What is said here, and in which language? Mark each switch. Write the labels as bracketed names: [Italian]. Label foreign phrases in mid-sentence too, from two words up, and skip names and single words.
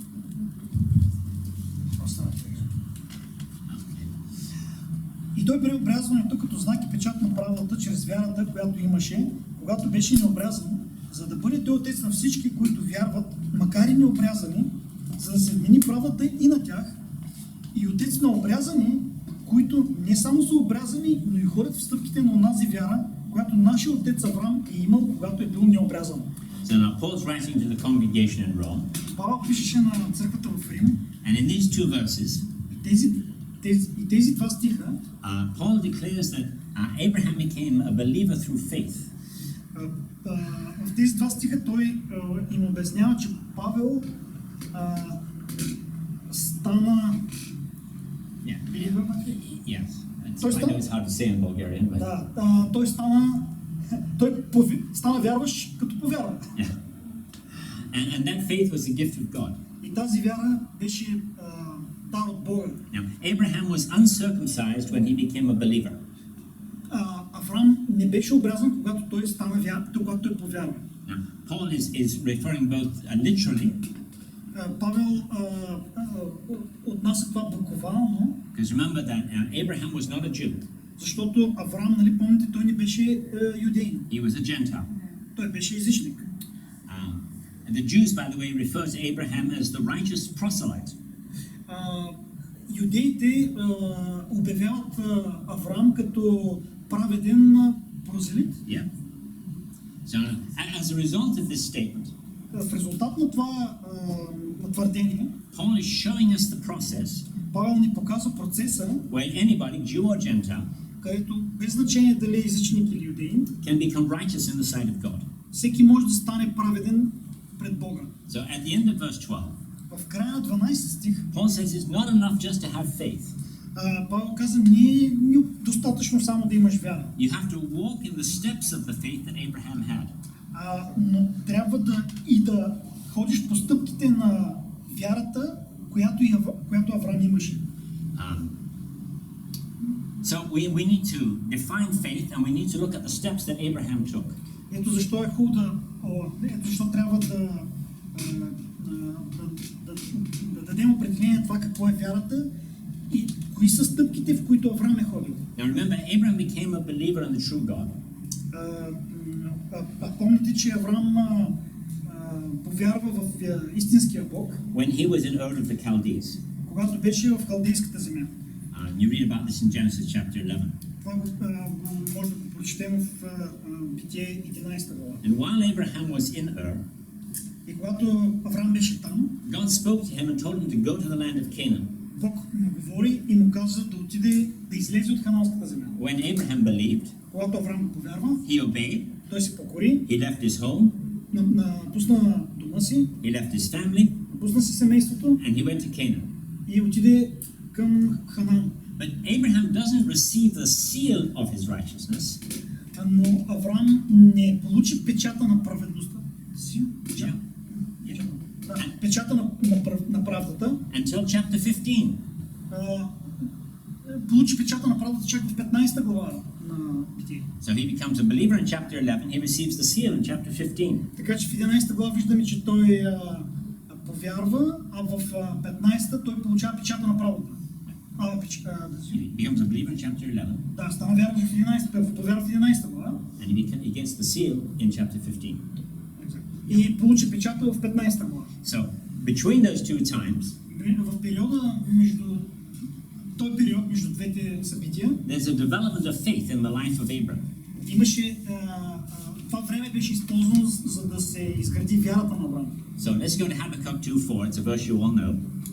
[Bulgarian] И той прие обрязването като знак и печат на правдата чрез вярата, която имаше, когато беше необрязан, за да бъде той отец на всички, които вярват, макар и необрязани, за да се вмени правдата и на тях, и отец на обрязани, които не само са обрязани, но и ходят в стъпките на онази вяра, която нашия отец Авраам е имал, когато е бил необрязан. [English] So now Paul's writing to the congregation in Rome. [Bulgarian] Павел пишеше на църквата в Рим. [English] And in these two verses, [Bulgarian] тези два стиха, [English] Paul declares that Abraham became a believer through faith. [Bulgarian] В тези два стиха той им обяснява, че Павел стана believer. [English] Yes. I know it's hard to say in Bulgarian, but [Bulgarian] той стана вярващ като повярва. [English] Yeah. And that faith was a gift of God. [Bulgarian] И тази вяра беше дар от Бога. [English] Now, Abraham was uncircumcised when he became a believer. [Bulgarian] Авраам не беше обрязан, когато той стана когато той повярва. [English] Now, Paul is referring both literally. [Bulgarian] Павел отнася това буквално. [English] Because remember that Abraham was not a Jew. [Bulgarian] Защото Авраам, нали помните, той не беше юдеин. [English] He was a Gentile. [Bulgarian] Той беше езичник. [English] And the Jews, by the way, refer to Abraham as the righteous proselyte. [Bulgarian] Юдеите обявяват Авраам като праведен прозелит. [English] Yeah. So, as a result of this statement, [Bulgarian] в резултат на това твърдение, [English] Paul is showing us the process. [Bulgarian] Павел ни показва процеса, [English] where anybody, Jew or Gentile, [Bulgarian] където без значение дали е езичник или юдеин, [English] can become righteous in the sight of God. [Bulgarian] Всеки може да стане праведен пред Бога. [English] So at the end of verse 12, [Bulgarian] в края на 12 стих, [English] Paul says it's not enough just to have faith. [Bulgarian] Павел каза, не е достатъчно само да имаш вяра. [English] You have to walk in the steps of the faith that Abraham had. [Bulgarian] Но трябва да ходиш по стъпките на вярата, която Авраам имаше. [English] So we need to define faith and we need to look at the steps that Abraham took. [Bulgarian] Ето защо е хубаво защо трябва да дадем определение на това какво е вярата и кои са стъпките, в които Авраам е ходил. [English] Now remember, Abraham became a believer in the true God. [Bulgarian] Помните, че Авраам повярва в истинския Бог. [English] When he was in Ur of the Chaldees. [Bulgarian] Когато беше в халдейската земя. [English] You read about this in Genesis chapter 11. [Bulgarian] Това може да го прочетем в Битие 11 глава. [English] And while Abraham was in Ur, [Bulgarian] и когато Авраам беше там, [English] God spoke to him and told him to go to the land of Canaan. [Bulgarian] Бог му говори и му каза да отиде, да излезе от хананската земя. [English] When Abraham believed, [Bulgarian] когато Авраам повярва, [English] he obeyed. [Bulgarian] Той се покори. [English] He left his home. [Bulgarian] Напусна дома си. [English] He left his family. [Bulgarian] Напусна си семейството. [English] And he went to Canaan. [Bulgarian] И отиде към Ханан. [English] But Abraham doesn't receive the seal of his righteousness. [Bulgarian] Но Авраам не получи печата на праведността. Печата на правдата. [English] Until chapter 15. [Bulgarian] Получи печата на правдата чак в 15 глава на Битие. [English] So he becomes a believer in chapter 11. He receives the seal in chapter 15. [Bulgarian] Така че в 11 глава виждаме, че той повярва, а в 15 той получава печата на правдата. [English] He becomes a believer in chapter 11. [Bulgarian] Да, стана вярващ в 11, повярва в 11 глава. [English] And he gets the seal in chapter 15. [Bulgarian] И получи печата в 15 глава. [English] So, between those two times, [Bulgarian] В периода между този период между двете събития, [English] there's a development of faith in the life of Abram. [Bulgarian] имаше това време беше използвано за да се изгради вярата на Авраам. [English] So let's go to Habakkuk 2:4. It's a verse you all know.